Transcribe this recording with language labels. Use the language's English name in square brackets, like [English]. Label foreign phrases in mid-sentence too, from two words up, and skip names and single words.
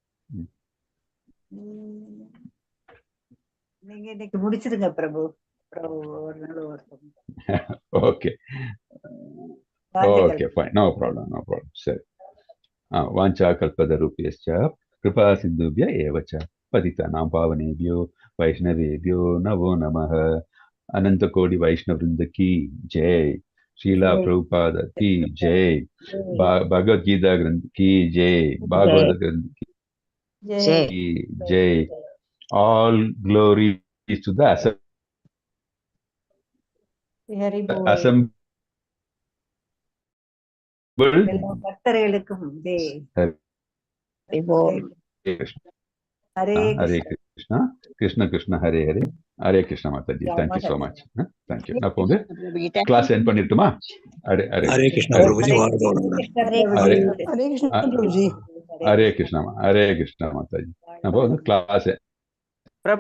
[Tamil] நீங்க இன்னைக்கு முடிச்சிருங்க பிரபு. ஒரு நாள் [English] okay okay, fine, no problem. சரி. [Sanskrit] वाञ्छा कल्पतरुभ्यश्च कृपा சிந்துभ्य एव च पतितानां पावनेभ्यो वैष्णवेभ्यो नमो नमः. [Hindi] अनंत कोटि वैष्णव वृंद की जय. Srila Jai. Prabhupada ki jai. Bhagavad Gita Granth ki jai. Bhagavad Granth Jai. ki jai. [English] All glory is to the [Hindi] Hari Bol. [English] assembled [Tamil] எல்லா பக்தர்களுக்கும் ஜெய். Hare இப்போ Krishna. ஹரே Hare கிருஷ்ணா. Krishna. Krishna Krishna Hare Hare. Hare Krishna Mataji. [English] Thank you so much. Thank you. [Tamil] நான் வந்து [English] class end [Tamil] பண்ணிட்டுமா? ஹரே ஹரே ஹரே கிருஷ்ணா ஹரே பிரபுஜி, ஹரே வாழ்க வளமுடன். கிருஷ்ணா ஹரே ஹரே பிரபுஜி. ஹரே கிருஷ்ணா பிரபுஜி. ஹரே கிருஷ்ணா ஹரே கிருஷ்ணா மாதாஜி. நான் வந்து கிளாஸ்